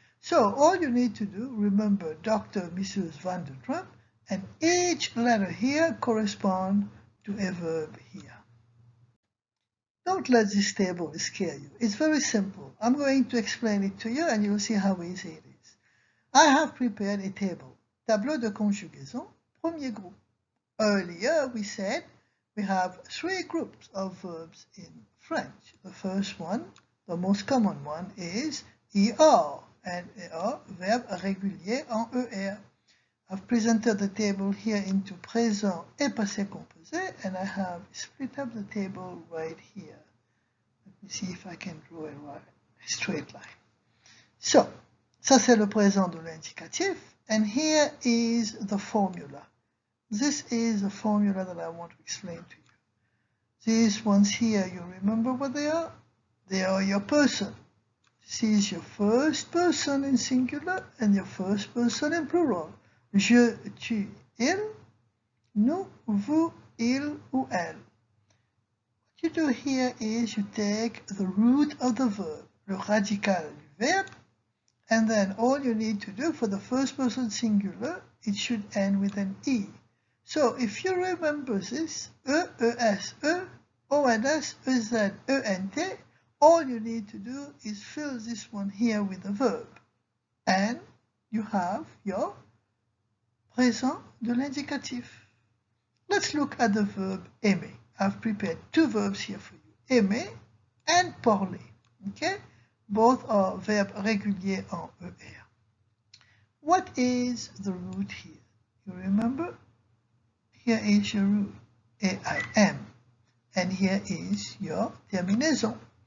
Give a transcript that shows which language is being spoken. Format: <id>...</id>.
<en>So all you need to do, remember Dr. Mrs. Van der Tramp, and each letter here corresponds to a verb here. Don't let this table scare you. It's very simple. I'm going to explain it to you and you'll see how easy it is. I have prepared a table.</en> <fr>Tableau de conjugaison, premier groupe.</fr> <en>Earlier we said we have 3 groups of verbs in French. The first one, the most common one, is ER, and ER,</en> <fr>verbe régulier en ER.</fr> <en>I've presented the table here into</en> <fr>présent et passé composé,</fr> <en>and I have split up the table right here. Let me see if I can draw a straight line.</en> <fr>So, ça c'est le présent de l'indicatif,</fr> <en>and here is the formula. This is the formula that I want to explain to you. These ones here, you remember what they are? They are your person. This is your first person in singular and your first person in plural.</en> <fr>Je, tu, il, nous, vous, il ou elle.</fr> <en>What you do here is you take the root of the verb,</en> <fr>le radical du verbe,</fr> <en>and then all you need to do for the first person singular, it should end with an E. So if you remember this, E, ES, E, ONS, EZ, ENT, all you need to do is fill this one here with a verb. And you have your présent de l'indicatif. Let's look at the verb aimer. I've prepared 2 verbs here for you, aimer and parler. Okay? Both are verbes réguliers en ER. What is the root here? You remember? Here is your root, AIM, and here is your terminaison.</en>